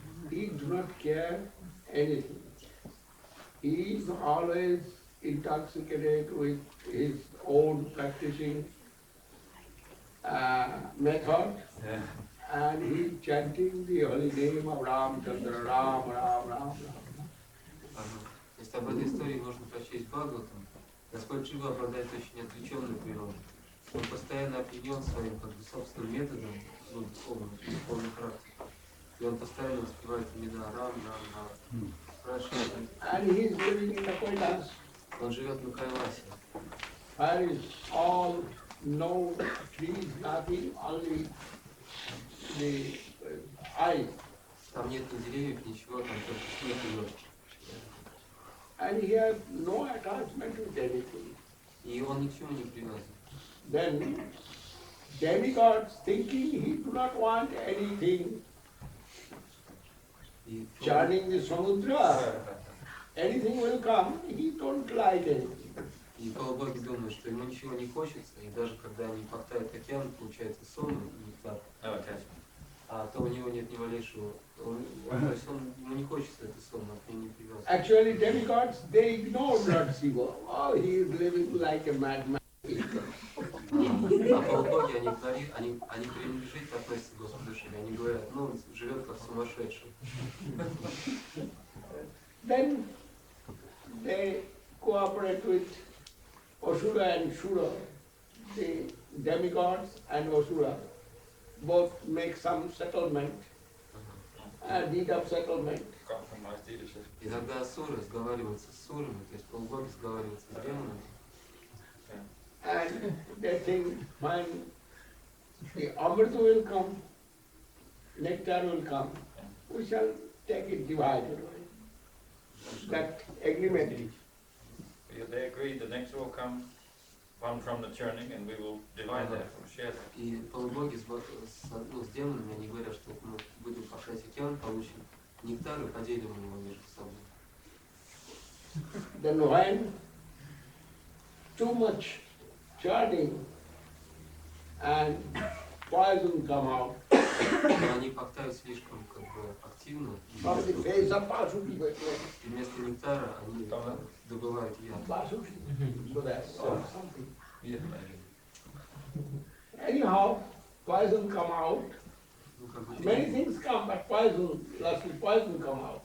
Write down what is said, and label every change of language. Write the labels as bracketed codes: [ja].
[en] He do not care anything. He is always intoxicated with his own practicing method, and he is chanting the holy name of Ram Chandra, Ram, Ram, Ram, Ram. [ru] Ага. То есть об этой истории можно прочесть Бхагаватам. Господь Шива обладает очень отвлеченной природой. Он постоянно опьянен своим как бы, собственным методом, ну, духовным практикой. И он постоянно воспевает имена Рам, Рам, Рам. Спрашивает, [en] And he is living in the Kailas, [ru] он живет на Кайласе. [en] where is all no trees, nothing, only the ice. [ru] Там нет ни деревьев, ничего, там только снег и лед. [en] And he has no attachment to anything. [ru] И он ни к чему не привязан. [en] Then demigods thinking he do not want anything, [ru] И [en] churning the Samudra, anything will come, he don't like anything. [ru] И полубоги думают, что ему ничего не хочется, и даже когда они повтают океан, получается сон и нектар, а то у него нет ни малейшего, то есть ему не хочется это сон, он к нему не привязан. [en] Actually demigods, they ignore Lord Shiva. Oh, he is living like a madman. [ru] А полубоги, они пренебрежительно относятся к Господу Шиве, они говорят, ну, он живет как сумасшедший. [en] Then they cooperate with Asura and Shura, the demigods and Asura. Both make some settlement, a deed of settlement. Compromise leadership. [ru] Иногда асуры сговариваются с сурами, то есть полубоги сговариваются с демонами, [en] And they think when the Amrita will come, nectar will come, we shall take it divided. That agreement. Yeah, they agreed the next will come, one from the churning, and we will divide that, we'll share that. [ru] и полубоги с демонами, они говорят, что мы будем пахать океан, получим нектар и поделим его между собой. [en] Then when too much churning and poison come out [ru] Но они пахтают слишком как бы активно, [en] from the face of Vasuki, [ru] и вместо нектара они добывают яд. [en] Vasuki, so that's something. Yeah. Anyhow, poison come out. [ru] Ну, как бы, [en] Many things come, but poison, lastly poison come out.